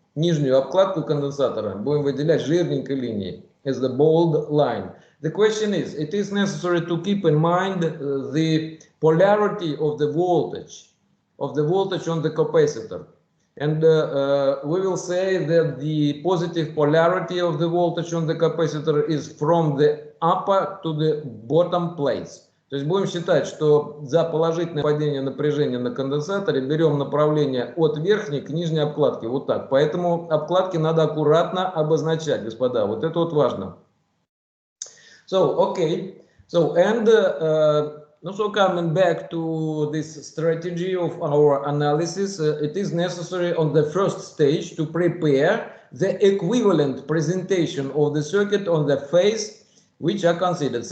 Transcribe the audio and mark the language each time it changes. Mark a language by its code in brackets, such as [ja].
[ru] Нижнюю обкладку конденсатора будем выделять жирненькой линией, [en] as the bold line. The question is, it is necessary to keep in mind the polarity of the voltage on the capacitor. And we will say that the positive polarity of the voltage on the capacitor is from the upper to the bottom plates. [ru] То есть будем считать, что за положительное падение напряжения на конденсаторе берем направление от верхней к нижней обкладке. Вот так. Поэтому обкладки надо аккуратно обозначать, господа. Вот это вот важно. [en] So, okay. So, and also coming back to this strategy of our analysis, it is necessary on the first stage to prepare the equivalent presentation of the circuit on the phase which are considered.